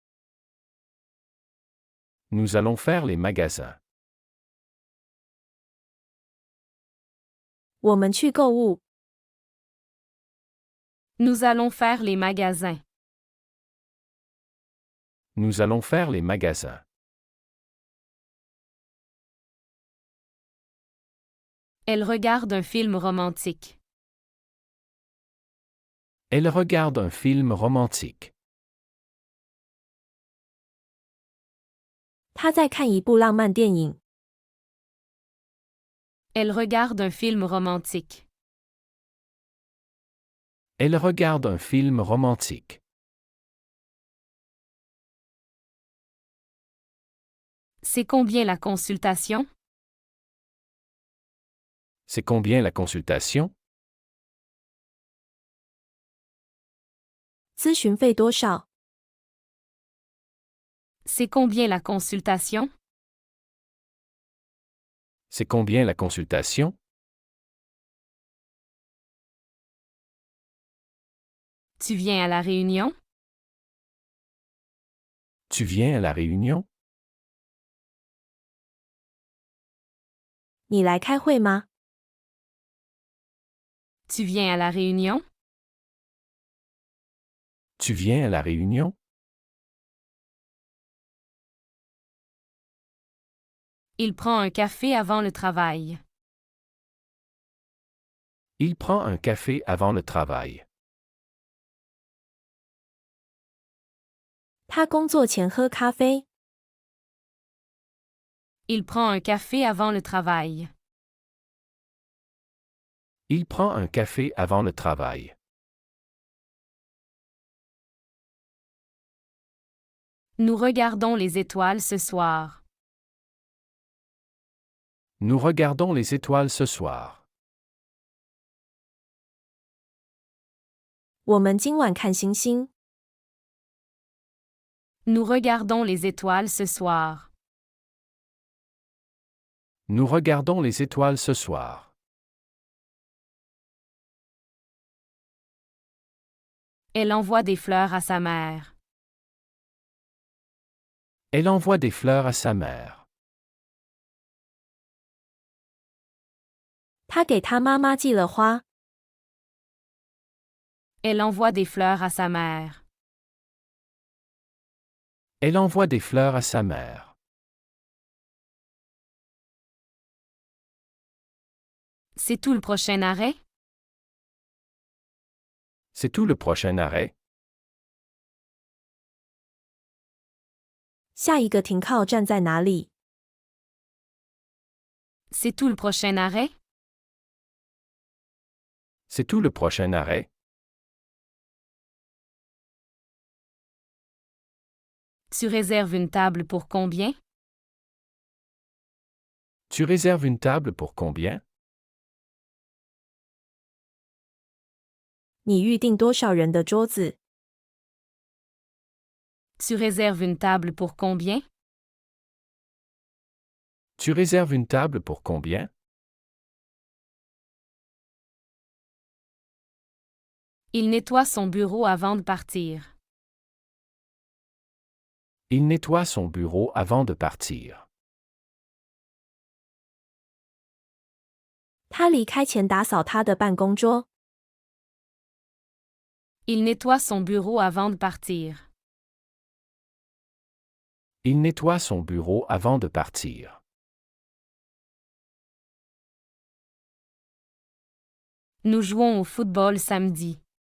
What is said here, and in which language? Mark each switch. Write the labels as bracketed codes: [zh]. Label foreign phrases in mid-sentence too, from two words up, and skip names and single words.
[fr] Nous allons faire les magasins. [zh] 我们去购物。 [fr] Nous allons faire les magasins. Nous allons faire les magasins. Elle regarde un film romantique. Elle regarde un film romantique. [zh] 他在看一部浪漫电影。 [fr] Elle regarde un film romantique. Elle regarde un film romantique. C'est combien la consultation? C'est combien la consultation? [zh] 咨询费多少？ [fr] C'est combien la consultation? C'est combien la consultation? Tu viens à la réunion? Tu viens à la réunion? [zh] 你来开会吗？ [fr] Tu viens à la réunion? Tu viens à la réunion? Il prend un café avant le travail. Il prend un café avant le travail. [zh] 他工作前喝咖啡。 [fr] Il prend un café avant le travail. Il prend un café avant le travail. Nous regardons les étoiles ce soir. Nous regardons les étoiles ce soir. [zh] 我们今晚看星星。 [fr] Nous regardons les étoiles ce soir. Nous regardons les étoiles ce soir. Elle envoie des fleurs à sa mère. Elle envoie des fleurs à sa mère. [zh] 他给他妈妈寄了花。 [fr] Elle envoie des fleurs à sa mère. Elle envoie des fleurs à sa mère. C'est tout le prochain arrêt? C'est tout le prochain arrêt? [zh] 下一个停靠站在哪里？ [fr] C'est tout le prochain arrêt? C'est tout le prochain arrêt? Tu réserves une table pour combien? Tu réserves une table pour combien? [zh] 你预定多少人的桌子？ [fr] Tu réserves une table pour combien? Tu réserves une table pour combien? Il nettoie son bureau avant de partir. Il nettoie son bureau avant de partir. [zh] 他离开前打扫他的办公桌。 [fr] Il nettoie son bureau avant de partir. Il nettoie son bureau avant de partir. Nous jouons au football samedi.